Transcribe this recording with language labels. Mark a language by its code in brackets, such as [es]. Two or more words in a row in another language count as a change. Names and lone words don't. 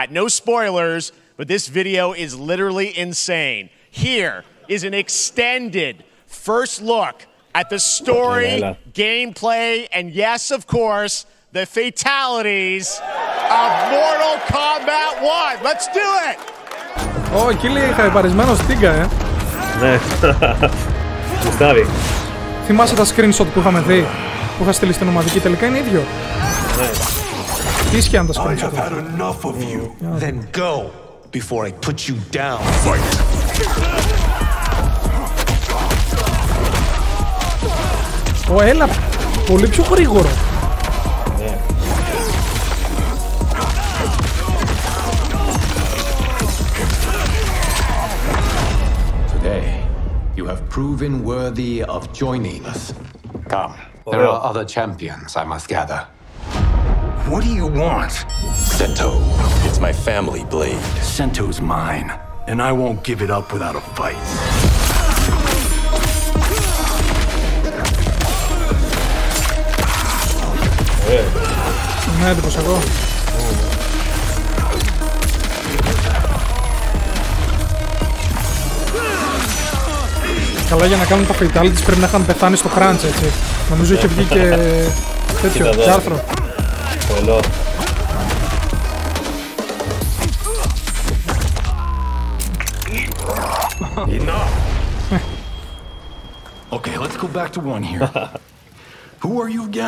[en] No spoilers, but this video is literally insane. Here is an extended first look at the story, gameplay, and yes, of course, the fatalities of Mortal Kombat 1. Let's do it! [el] Ω, εκεί λέει χαρεπαρισμένος Τίγκα, Ναι. Γουστάρει. Θυμάσαι τα screenshot που είχαμε δει, που είχα στείλει στην ομαδική, τελικά είναι ίδιο. Ναι. Τι ίσχυαν τα screenshot? [en] Then go before I put you down. [el] Ω, έλα, πολύ πιο γρήγορο. [en] You have proven worthy of joining us. Come. There are other champions I must gather. What do you want? Sento. It's my family blade. Sento's mine, and I won't give it up without a fight. [el] Ναι, έτοιμος εγώ. Καλά, για να κάνουν τα fatalities πρέπει να είχαν πεθάνει στο crunch, έτσι. Νομίζω είχε βγει και τέτοιο, και άρθρο. Πολλό. [en] Okay, let's go back to one here. Who are you again?